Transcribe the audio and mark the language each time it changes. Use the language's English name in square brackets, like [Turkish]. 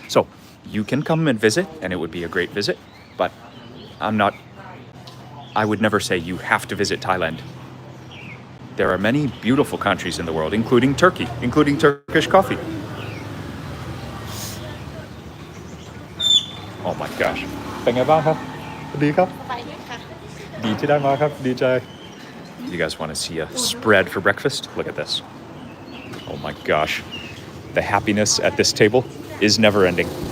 [English] So you can come and visit, and it would be a great visit, but I would never say you have to visit Thailand. There are many beautiful countries in the world, including Turkey, including Turkish coffee. Oh my gosh. [Thai] เป็นไงบ้างครับ ดีครับ ดีที่ได้มาครับ ดีใจ [English] You guys want to see a spread for breakfast? Look at this. Oh my gosh. The happiness at this table is never ending.